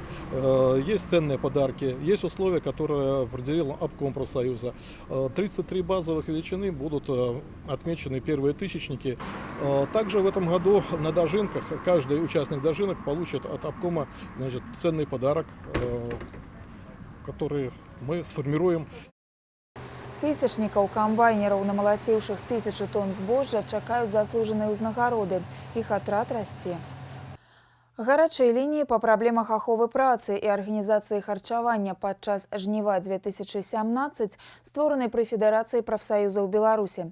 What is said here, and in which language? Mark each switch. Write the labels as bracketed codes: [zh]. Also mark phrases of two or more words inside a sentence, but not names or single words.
[ru] Есть ценные подарки, есть условия, которые определил обком профсоюза. 33 базовых величины будут отмечены первые тысячники. Также в этом году на дожинках каждый участник дожинок получит от обкома, значит, ценный подарок, который мы сформируем. [be] Тысячнікаў камбайнераў, намалаціўшых 1000 тонн збожжа, чакаюць заслужаныя ўзнагароды. Іх атрад расце. Гарачыя лініі па праблемах аховы працы і арганізацыі харчавання падчас жніва 2017 створаны пры Федэрацыі прафсаюзаў Беларусі.